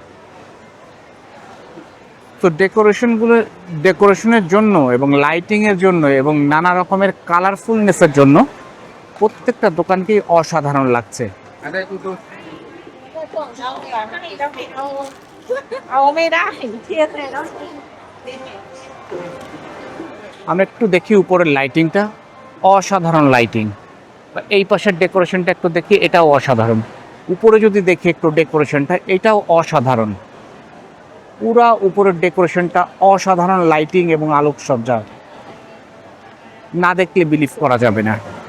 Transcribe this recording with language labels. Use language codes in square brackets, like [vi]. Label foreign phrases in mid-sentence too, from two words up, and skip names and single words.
[bn] তো ডেকোরেশনের জন্য এবং লাইটিংয়ের জন্য এবং নানা রকমের কালারফুলনেসের জন্য প্রত্যেকটা দোকানকেই অসাধারণ লাগছে। [th] เอาไม่ได้เทียบเลยเนาะ [bn] আমরা একটু দেখি উপরের লাইটিংটা, অসাধারণ লাইটিং। এই পাশের ডেকোরেশনটা একটু দেখি, এটাও অসাধারণ। উপরে যদি দেখি একটু ডেকোরেশনটা, এটাও অসাধারণ। পুরা উপরের ডেকোরেশনটা অসাধারণ, লাইটিং এবং আলোকসজ্জা না দেখলে বিলিভ করা যাবে না।